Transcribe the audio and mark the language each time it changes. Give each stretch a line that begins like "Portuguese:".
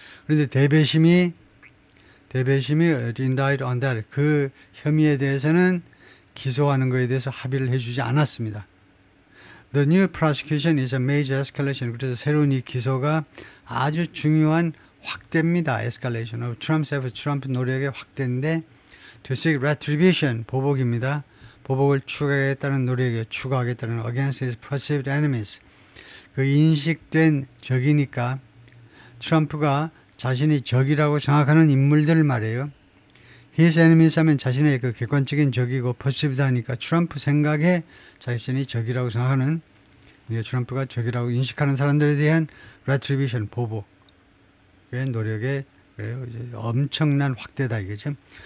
Korean: 그런데 대배심이
English: indict on that
Korean: 그 혐의에 대해서는 기소하는 것에 대해서 합의를 해주지 않았습니다.
English: The new prosecution is a major escalation.
Korean: 그래서 새로운 이 기소가 아주 중요한 확대입니다.
English: Escalation of Trump's effort.
Korean: 트럼프 노력의 확대인데
English: to seek retribution.
Korean: 보복입니다. 보복을 추가하겠다는
English: against his perceived enemies.
Korean: 그 인식된 적이니까 트럼프가 자신이 적이라고 생각하는 인물들을 말해요.
English: His enemies
Korean: 하면 자신의 그 객관적인 적이고 perceived 하니까 트럼프 생각에 자신이 적이라고 생각하는 트럼프가 적이라고 인식하는 사람들에 대한 retribution, 보복의 노력의 엄청난 확대다 이거죠.